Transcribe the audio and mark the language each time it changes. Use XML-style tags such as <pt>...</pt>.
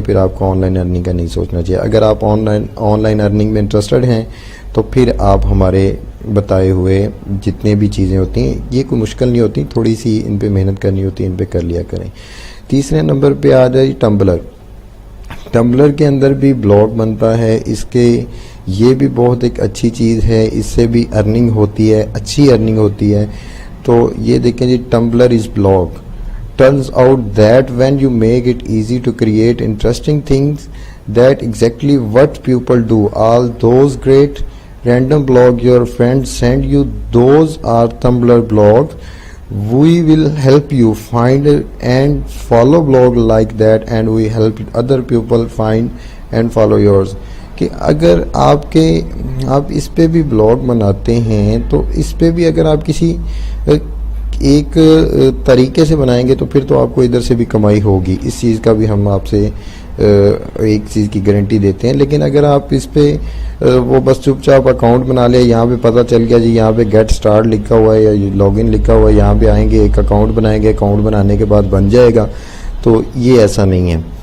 <ur>پھر آپ کو آن لائن ارننگ کا نہیں سوچنا چاہیے. اگر آپ آن لائن ارننگ میں انٹرسٹڈ ہیں تو پھر آپ ہمارے بتائے ہوئے جتنے بھی چیزیں ہوتی ہیں, یہ کوئی مشکل نہیں ہوتی, تھوڑی سی ان پہ محنت کرنی ہوتی ہے, ان پہ کر لیا کریں. تیسرے نمبر پہ آ جائے ٹمبلر. ٹمبلر کے اندر بھی بلاگ بنتا ہے. اس کے یہ بھی بہت ایک اچھی چیز ہے, اس سے بھی ارننگ ہوتی ہے, اچھی ارننگ ہوتی ہے. تو یہ دیکھیں جی,</ur> <en>Tumblr is blog. Turns out that when you make it easy to create interesting things, that exactly what people do. All those great random blog your friends send you, those are Tumblr blogs. We will help you find and follow blog like that, and we help other people find and follow yours.</en> <ur>کہ اگر آپ اس پہ بھی blog بناتے ہیں تو اس پہ بھی اگر آپ کسی ایک طریقے سے بنائیں گے تو پھر تو آپ کو ادھر سے بھی کمائی ہوگی. اس چیز کا بھی ہم آپ سے ایک چیز کی گارنٹی دیتے ہیں. لیکن اگر آپ اس پہ وہ بس چپ چاپ اکاؤنٹ بنا لیں, یہاں پہ پتہ چل گیا جی یہاں پہ گیٹ اسٹارٹ لکھا ہوا ہے یا لاگ ان لکھا ہوا ہے, یہاں پہ آئیں گے, ایک اکاؤنٹ بنائیں گے, اکاؤنٹ بنانے کے بعد بن جائے گا, تو یہ ایسا نہیں ہے.</ur>